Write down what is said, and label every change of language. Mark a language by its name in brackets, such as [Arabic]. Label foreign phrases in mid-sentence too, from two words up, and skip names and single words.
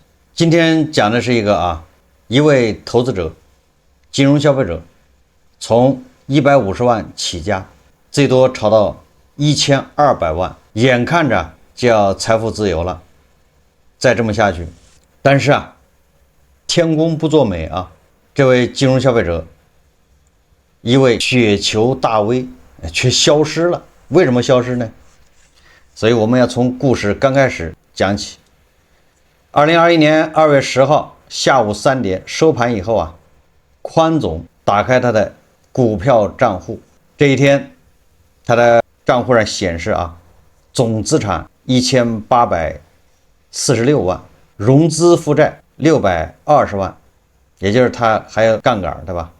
[Chinese] 今天講的是一位投資者，金融消費者，從150萬起家，最多炒到1200萬，眼看着就要財富自由了。再這麼下去，但是天公不作美這位金融消費者，一位雪球大 V 卻消失了。為什麼消失呢？所以我們要從故事剛開始講起。2021年2月10號下午3點收盤以後寬總打開他的股票賬戶，這一天他的賬戶上顯示總資產1846萬，融資負債620萬，也就是他還有槓桿，對吧？